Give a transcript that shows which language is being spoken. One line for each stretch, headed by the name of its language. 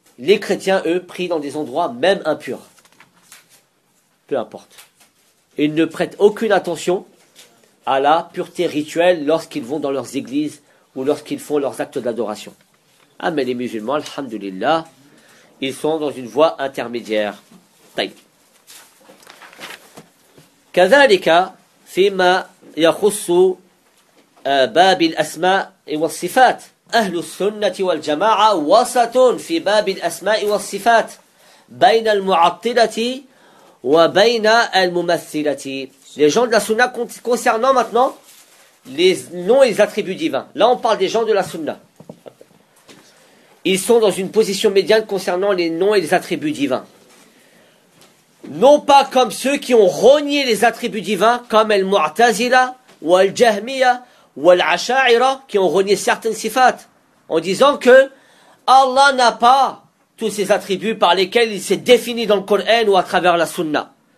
French: Les chrétiens, eux, prient dans des endroits même impurs. Peu importe. Ils ne prêtent aucune attention à la pureté rituelle lorsqu'ils vont dans leurs églises ou lorsqu'ils font leurs actes d'adoration. Ah, mais les musulmans, alhamdoulillah, ils sont dans une voie intermédiaire.
Arabic: Taïb. Kazalika, fima yakhussu باب الأسماء والصفات أهل السنة والجماعة وسط في باب الأسماء والصفات بين المعطلة وبين الممثلة.
French: Les gens de la sunna concernant maintenant les noms et les attributs divins. Là, on parle des gens de la sunna. Ils sont dans une position médiane concernant les noms et les attributs divins. Non pas comme ceux qui ont renié les attributs divins comme al-Mu'tazila ou al-Jahmiya ou al-Asha'ira, qui ont renié certaines sifat, en disant que Allah n'a pas tous ces attributs par lesquels il s'est défini dans le Coran ou à travers la Sunna.